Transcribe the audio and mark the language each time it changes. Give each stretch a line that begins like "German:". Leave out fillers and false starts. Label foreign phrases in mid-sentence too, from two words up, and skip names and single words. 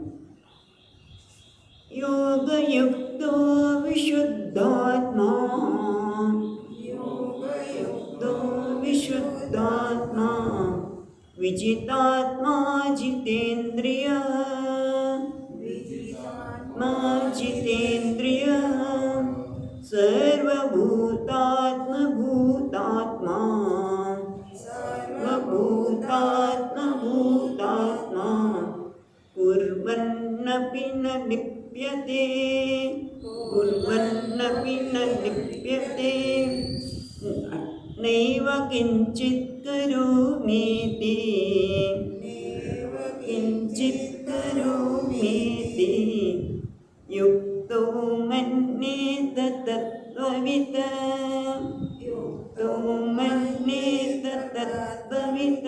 Sanskrit: योगयुक्तो विशुद्धात्मा, योगयुक्तो विशुद्धात्मा, विजितात्मा जितेन्द्रिय, जितेन्द्रिय, सर्वभूतात्मभूतात्मा, सर्वभूतात्मभूतात्मा, कुर्वन्नपि न लिप्यते, कुर्वन्नपि न लिप्यते नैव किञ्चित् करोमीति किञ्चित् करोमीति युक्तो मन्येत तत्त्ववित् युक्तो मन्येत तत्त्ववित्